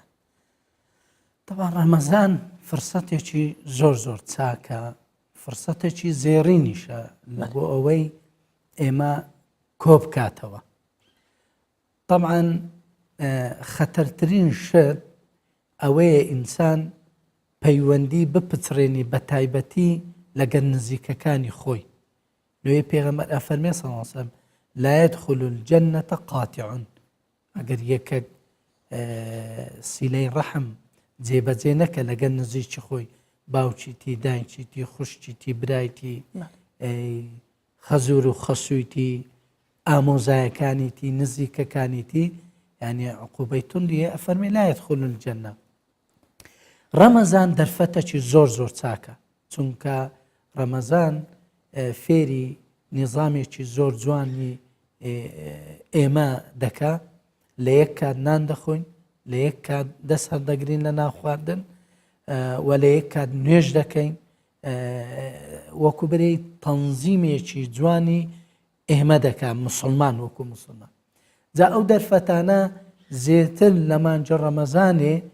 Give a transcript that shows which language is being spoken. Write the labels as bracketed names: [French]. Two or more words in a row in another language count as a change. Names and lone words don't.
[Central Kurdish] طبعا ڕەمەزان فرسەتێکی زۆر زۆر چاکە، فرسەتێکی زێڕینیشە بۆ ئەوەی ئێمە کۆ بکاتەوە. طبعا خەتەرترین شت ئەوەیە ئینسان پەیوەندی بپچڕێنی بە تایبەتی لەگەر نزیکەکانی خۆی. لێ پێغەمبەر ئەفەرمێ [Arabic] سەڵڵەڵڵاهو عەلەیهی وسەلەم لا يدخل الجنة قاطع. [Central Kurdish] ئەگەر یەکێک سیلەی ڕەحم جێبەجێ نەکە لەگەر نزیکی خۆی، باوکیتی، دایکیتی، خوشکیتی، برایتی، خەزور و خەسوویتی، ئامۆزایەکانیتی، نزیکەکانیتی، یعنی عقوبەی توندیە. ئەفەرمێ [Arabic] لا يدخل الجنة. [Central Kurdish] ڕەمەزان دەرفەتێکی زۆر زۆر چاکە، چونکە ڕەمەزان فێری نیزامێکی زۆر جوانی ئێمە دەکا. لە یەک کات نان دەخۆین، لە یەک کات دەست هەڵدەگرین لە ناو خواردن، و لە یەک کات نوێژ دەکەین، وەکو برەی تەنزیمێکی جوانی ئێمە دەکات مسلمان وەکو مسلمان جا ئەو دەرفەتانە زێتر لە مانجە ڕەمەزانێ